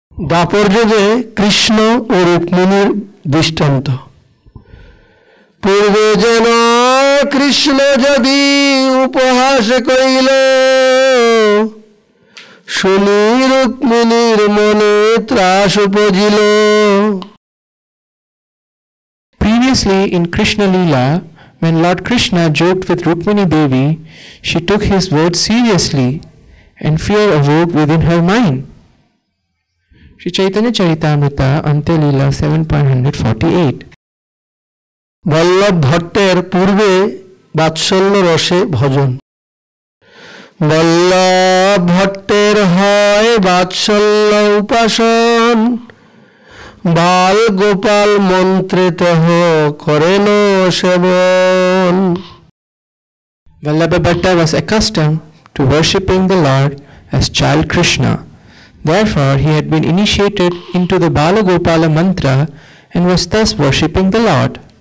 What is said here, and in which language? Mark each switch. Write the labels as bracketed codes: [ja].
[bn] দাপর যুগে কৃষ্ণ ও রুক্মিণীর দৃষ্টান্ত পূর্বে যেন কৃষ্ণ যদি উপহাস কইল শুনি রুক্মিণীর মনে ত্রাস উপজিল [en] Previously in Krishna Leela, when Lord Krishna joked with Rukmini Devi, she took his words seriously and fear awoke within her mind. Śrī Caitanya Charitamrita Antyalila 7.148 [bn] Vallabh ভট্টের পূর্বে বাৎসল্য রসে ভজন বল্লভ ভট্টের হয় বাৎসল্য উপাসন বাল গোপাল মন্ত্রে তহ করেন সেবন [en] Vallabha Bhatta was accustomed to worshipping the Lord as child Krishna. Therefore, he had been initiated into the Balagopala mantra and was thus worshipping the Lord.